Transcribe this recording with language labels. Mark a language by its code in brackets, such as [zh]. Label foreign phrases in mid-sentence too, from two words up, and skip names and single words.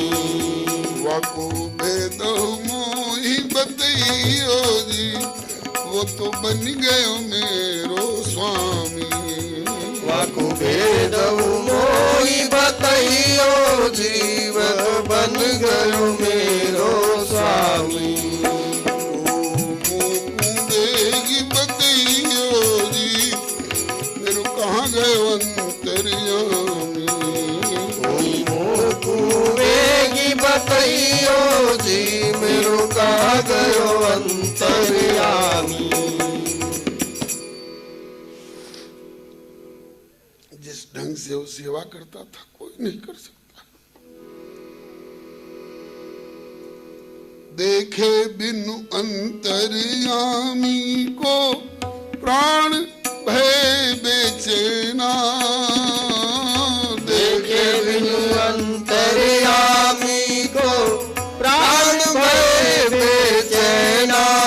[bra] वाकु भेदहु मोहि बतइयो जी, वो तो बन गयो मेरो स्वामी। वाकु भेदहु मोहि बतइयो जी, वह बन गयो मेरो स्वामी। मुकुंदेगी बतइयो जी, मेरो कहाँ गयो अंतर्यामी। मुकुंदेगी बतइयो जी, मेरो कहाँ गयो अंतर्यामी। [hi] जिस ढंग से वो सेवा करता था कोई नहीं कर सकता। [bra] देखे बिनु अंतर्यामी को प्राण भय बेचैना। देखे बिनु अंतर्यामी को प्राण भय बेचैना।